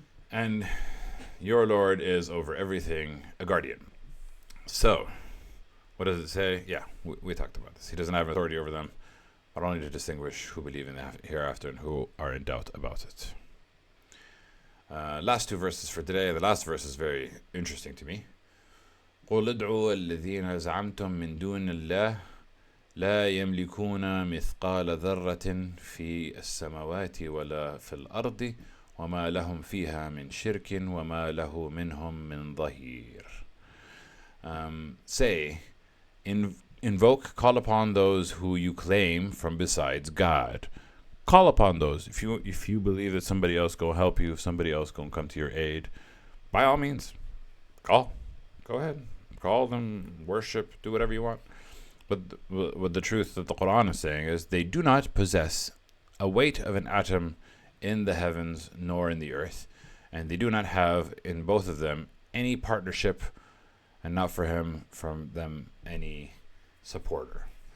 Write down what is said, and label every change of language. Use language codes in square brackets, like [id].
[en] And your Lord is over everything a guardian. So, what does it say? Yeah, we talked about this. He doesn't have authority over them, but only to distinguish who believe in the hereafter and who are in doubt about it. Last two verses for today. The last verse is very interesting to me. [ar] قُلْ ادْعُوا الَّذِينَ زَعَمْتُم مِّن دُونِ اللَّهِ لا يملكون مثقال ذرة في السماوات ولا في الأرض وما لهم فيها من شرك وما له منهم من ظهير. [en] Say, invoke, call upon those who you claim from besides God. Call upon those. If you believe that somebody else go help you, if somebody else go come to your aid, by all means, call. Go ahead. Call them, worship, do whatever you want. But what the truth that the Quran is saying is they do not possess a weight of an atom in the heavens nor in the earth, and they do not have in both of them any partnership, and not from them any supporter.